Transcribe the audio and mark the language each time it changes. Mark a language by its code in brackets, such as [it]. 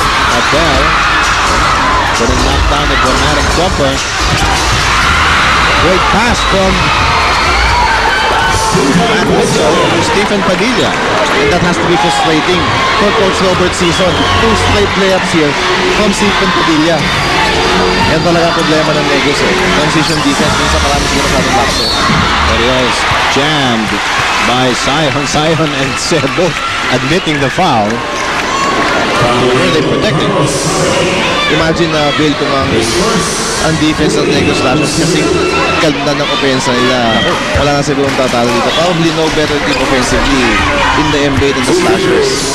[en] Adele couldn't knock down the dramatic jumper. Great pass from Matt Mitchell to Stephen Padilla. And that has to be frustrating for Coach Robert Season. 2 straight layups here from Stephen Padilla. [tl] Yan talaga ang problema ng Negros eh. Transition defense, minsan marami sila masyadong lapses. [en] Farios jammed by Zion. Zion and Sebo admitting the foul. Were they protecting? [tl] Imagine Bill, kung ang defense ng Negros Slashers kasi ganda ng opensa nila. Wala na sigurong tatalo dito. [en] Probably no better team offensively in the NBA than the Slashers.